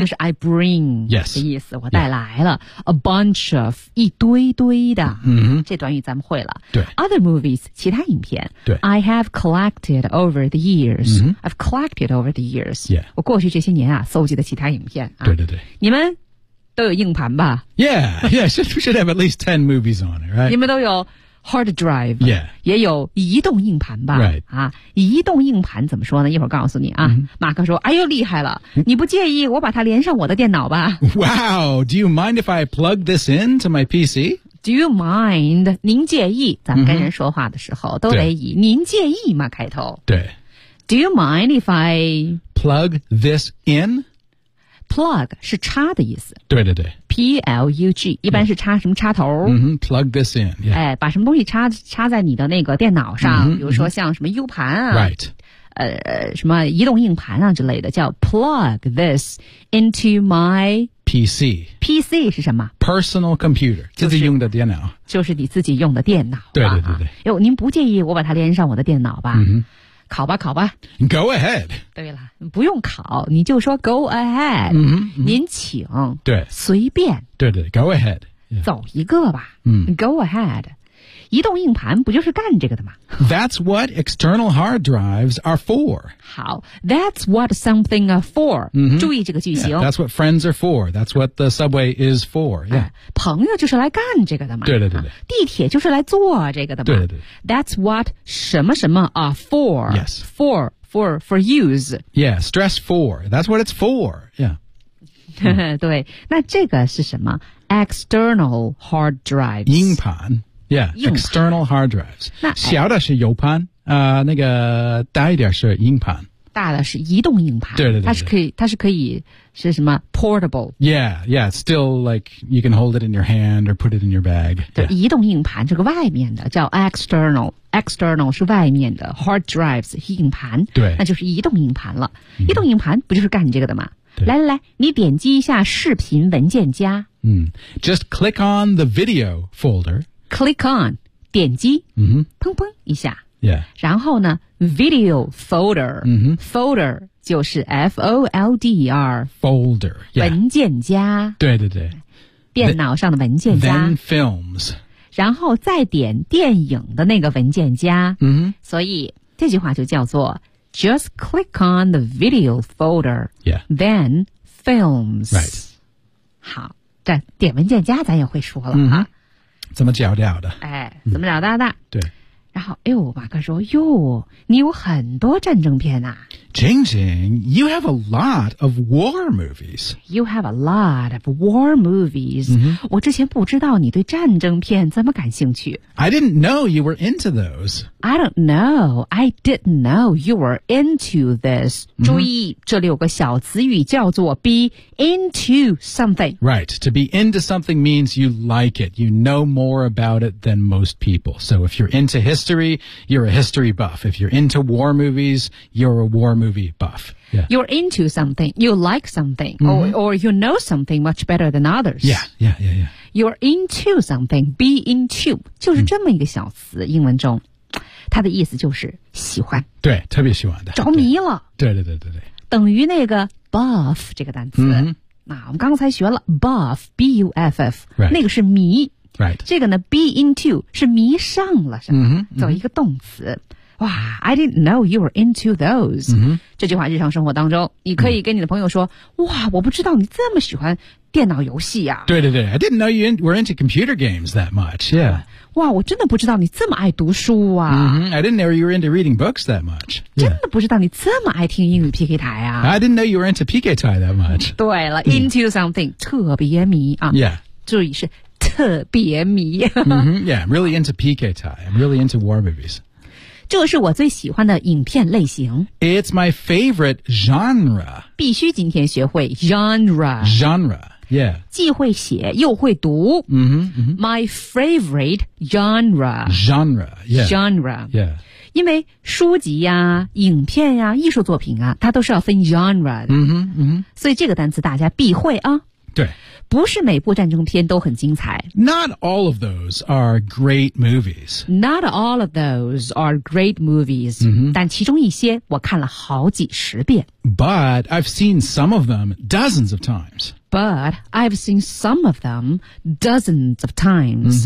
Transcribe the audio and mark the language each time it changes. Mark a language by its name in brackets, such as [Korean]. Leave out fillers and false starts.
[Chinese] 就是 [English] I bring [Chinese] 的意思、 [English] yes. [Chinese] 我带来了、 [English] yeah. A bunch of [Chinese] 一堆堆的、 mm-hmm. 这短语咱们会了对 [English] Other movies [Chinese] 其他影片对 [English] I have collected over the years、 mm-hmm. I've collected over the years、 yeah. [Chinese] 我过去这些年啊搜集的其他影片、啊、对对对你们都有硬盘吧 [English] Yeah, yeah, should have at least 10 movies on it, right? [Chinese] 你们都有 [English] hard drive, yeah. [Chinese] 也有移动硬盘吧 [English] Right.、 [Chinese] 啊、移动硬盘怎么说呢一会儿告诉你啊、 mm-hmm. 马克说哎呦厉害了你不介意我把它连上我的电脑吧 [English] Wow, do you mind if I plug this in to my PC? Do you mind? [Chinese] 您介意咱们跟人说话的时候、mm-hmm. 都得以您介意吗开头对 [English] Do you mind if I plug this in? [Chinese] Plug 是插的意思。对对对。 P-L-U-G, 一般是插什么插头、 [English] mm-hmm, Plug this in,、yeah. [Chinese] 哎、把什么东西 插在你的那个电脑上、mm-hmm, 比如说像什么 U 盘啊、 [English] right. [Chinese] 什么移动硬盘啊之类的叫 [English] Plug this into my PC。 [Chinese] PC 是什么 [English] Personal computer, [Chinese] 自己用的电脑。就是你自己用的电脑。对对对对。哟、啊、您不介意我把它连上我的电脑吧、 mm-hmm. 考吧考吧 [English] Go ahead [Chinese] 对了不用考你就说 [English] go ahead、 mm-hmm, mm-hmm. [Chinese] 您请对随便 [English] 对对 go ahead、yeah. [Chinese] 走一个吧、 mm. [English] go ahead [Chinese] 移动硬盘不就是干这个的吗 [English] That's what external hard drives are for 好 That's what something are for、 mm-hmm. [Chinese] 注意这个句型、 [English] yeah, That's what friends are for That's what the subway is for、yeah. [Chinese] 啊、朋友就是来干这个的嘛对对对对、啊、地铁就是来坐这个的嘛对对对 [English] That's what 什么什么 are for Yes For use Yeah stress for That's what it's for Yeah [Chinese] 对那这个是什么 [English] External hard drives 硬盘Yeah, external hard drives. [Chinese] 小的是 U 盘、那个大一点是硬盘。大的是移动硬盘。对对 对, 对。它是可以是什么 portable. [English] Yeah, yeah, still like you can hold it in your hand or put it in your bag. [Chinese] 对、 [English] yeah. [Chinese] 移动硬盘这个外面的叫 external. External 是外面的 [English] hard drives, [Chinese] 硬盘。对。那就是移动硬盘了。Mm-hmm. 移动硬盘不就是干这个的吗对来来来你点击一下视频文件夹。 [English] 嗯。Just click on the video folder. [Chinese] Click on, 点击、 mm-hmm. 砰砰一下、 [English] yeah. [Chinese] 然后呢 [English] video folder、 mm-hmm. [Chinese] folder 就是 F-O-L-D-E-R [English] folder、yeah. [Chinese] 文件夹对对对电脑上的文件夹 [English] then films [Chinese] 然后再点电影的那个文件夹、 mm-hmm. 所以这句话就叫做 [English] just click on the video folder、 yeah. then films、 right. [Chinese] 好这点文件夹咱也会说了、 mm-hmm. 啊怎么找到的哎怎么找到的、嗯、对然后哎呦马哥说哟你有很多战争片啊 [English] Jing Jing, you have a lot of war movies. You have a lot of war movies.、 Mm-hmm. [Chinese] 我之前不知道你对战争片这么感兴趣。 [English] I didn't know you were into those. I don't know. I didn't know you were into this.、 Mm-hmm. [Chinese] 注意，这里有个小词语叫做 [English] be into something. Right. To be into something means you like it. You know more about it than most people. So if you're into history, you're a history buff. If you're into war movies, you're a war movie buff.、Yeah. You're into something. You like something.、 Mm-hmm. Or you know something much better than others. Yeah. You're into something. Be into. [Chinese] 就是这么一个小词、英文中。它的意思就是喜欢。对，特别喜欢的。着迷了。对。等于那个 buff 这个单词。 Mm-hmm. 那我们刚才学了 buff, B-U-F-F,、 [English] right. [Chinese] 那个是迷。 [English] Right. [Chinese] 这个呢 ,be into, 是迷上了什么、 mm-hmm, mm-hmm. 作为一个动词。 [English] 哇 I didn't know you were into those、 mm-hmm. [Chinese] 这句话日常生活当中你可以跟你的朋友说、mm-hmm. 哇我不知道你这么喜欢电脑游戏啊 [English] 对 I didn't know you were into computer games that much、yeah. [Chinese] 哇我真的不知道你这么爱读书啊、 [English] mm-hmm. I didn't know you were into reading books that much、yeah. [Chinese] 真的不知道你这么爱听英语 PK 台啊 [English] I didn't know you were into PK 台 that much [Chinese] 对了、mm-hmm. [English] into something [Chinese] 特别迷啊、 [English] yeah. [Chinese] 注意是特别迷、 mm-hmm. [English] yeah I'm really into PK 台 I'm really into war movies [Chinese] 这是我最喜欢的影片类型。 [English] It's my favorite genre. [Chinese] 必须今天学会 genre. [English] Genre, yeah. [Chinese] 既会写又会读。 Mm-hmm, mm-hmm. [English] My favorite genre. Genre, yeah. Genre, yeah. [Chinese] 因为书籍啊影片啊艺术作品啊它都是要分 genre 的。 Mm-hmm, mm-hmm. 所以这个单词大家必会啊。对。不是每部战争片都很精彩。 [English] Not all of those are great movies. Not all of those are great movies.、 Mm-hmm. [Chinese] 但其中一些我看了好几十遍。 [English] But I've seen some of them dozens of times. But I've seen some of them dozens of times.、